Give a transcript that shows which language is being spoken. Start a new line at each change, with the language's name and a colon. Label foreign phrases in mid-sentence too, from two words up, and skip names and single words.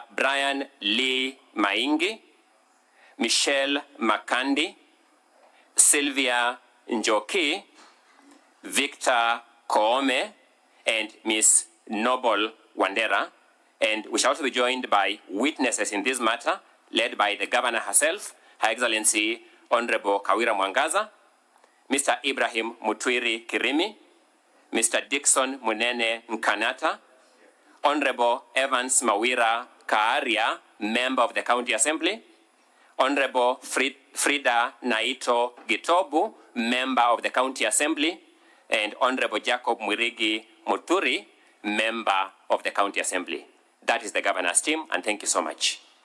English: Brian Lee Maingi, Michelle Makandi, Sylvia Njoki, Victor Koome, and Ms. Noble Wandera. And we shall also be joined by witnesses in this matter, led by the governor herself, Her Excellency Honorable Kawira Mwangaza, Mr. Ibrahim Mutwiri Kirimi, Mr. Dickson Munene Nkanata, Honorable Evans Mawira Kaaria, Member of the County Assembly, Honorable Frida Naito Gitobu, Member of the County Assembly, and Honorable Jacob Mwirigi Muturi, Member of the County Assembly. That is the governor's team, and thank you so much.